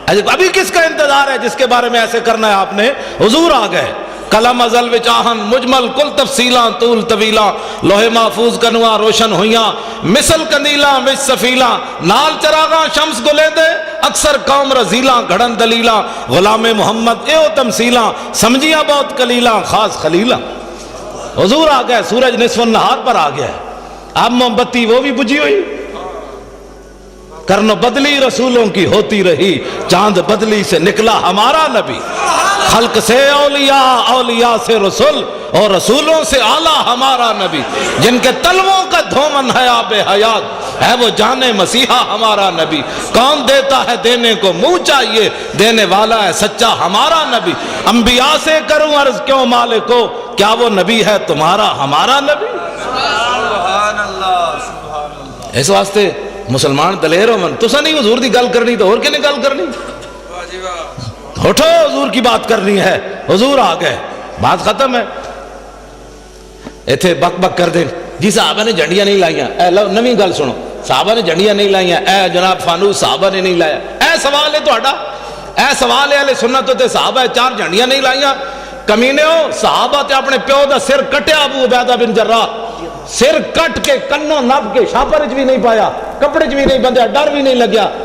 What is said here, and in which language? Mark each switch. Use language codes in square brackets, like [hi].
[ur] ابھی کس کا انتظار ہے جس کے بارے میں ایسے کرنا ہے آپ نے؟ حضور آ گئے. [pa] کلم ازل وچ آہن مجمل کل تفصیلاں طول طویلاں لوہے محفوظ کنواں روشن ہویاں مثل کندیلاں وچ سفیلاں نال چراغاں شمس گلیندے اکثر قوم رزیلاں گھڑن دلیلاں غلام محمد ایو تمثیلاں سمجھیاں بہت کلیلاں خاص خلیلاں. [ur] حضور آ گئے. سورج نصف النہار پر آ گیا ہے. اب موم بتی وہ بھی بجھی ہوئی. کرن بدلی رسولوں کی ہوتی رہی چاند بدلی سے نکلا ہمارا نبی. خلق سے اولیاء اولیاء سے رسول اور رسولوں سے اعلیٰ ہمارا نبی. جن کے تلووں کا دھومن ہے آب حیات ہے وہ جانے مسیحا ہمارا نبی. کون دیتا ہے دینے کو منہ چاہیے دینے والا ہے سچا ہمارا نبی. انبیاء سے کروں عرض کیوں مالک کو کیا وہ نبی ہے تمہارا ہمارا نبی. سبحان اللہ سبحان اللہ. [pa] اس واسطے مسلمان دلیر ہو من تسا نہیں حضور دی گل کرنی تو اور کنے گل کرنی. [ur] اٹھو حضور کی بات کرنی ہے. حضور آ گئے. بات ختم ہے. [pa] ایتھے بک بک کر دیں جی صحابہ نے جھنڈیاں نہیں لائیاں. اے لو نویں گل سنو. صحابہ نے جھنڈیاں نہیں لائیاں. اے جناب فانوس صحابہ نے نہیں لایا. اے سوال ہے تہاڈا. اے سوال ہے اہل سنت تے صحابہ چار جھنڈیاں نہیں لائیاں. کمینے ہو صحابہ تے اپنے پیو دا سر کٹیا ابو عبیدہ بن جراح. سر کٹ کے کنوں نب کے شاپر بھی نہیں پایا کپڑے بھی نہیں بندھیا ڈر بھی نہیں لگیا.